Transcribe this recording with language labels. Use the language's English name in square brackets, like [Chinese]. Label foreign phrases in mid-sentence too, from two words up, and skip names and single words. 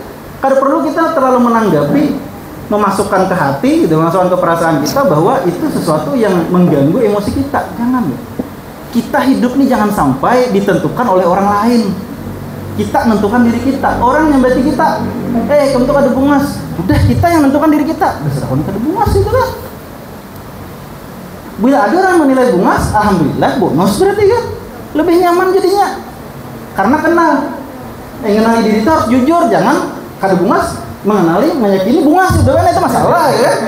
[Indonesian] Kada perlu kita terlalu menanggapi, memasukkan ke hati gitu, memasukkan ke perasaan kita bahwa itu sesuatu yang mengganggu emosi kita. Jangan ya. Kita hidup nih jangan sampai ditentukan oleh orang lain. Kita menentukan diri kita. Orang yang berarti kita, kamu tuh [Banjar] kada bungas. [Indonesian] Udah kita yang menentukan diri kita. Udah serahkan [Banjar] kada bungas [Indonesian] itu lah. Bila ada orang menilai bungas, alhamdulillah bonus berarti kan. Lebih nyaman jadinya. Karena kenal. Mengenali diri itu harus jujur, jangan [Banjar] kada bungas [Indonesian] mengenali, meyakini bungas itu kan, itu masalah ya kan.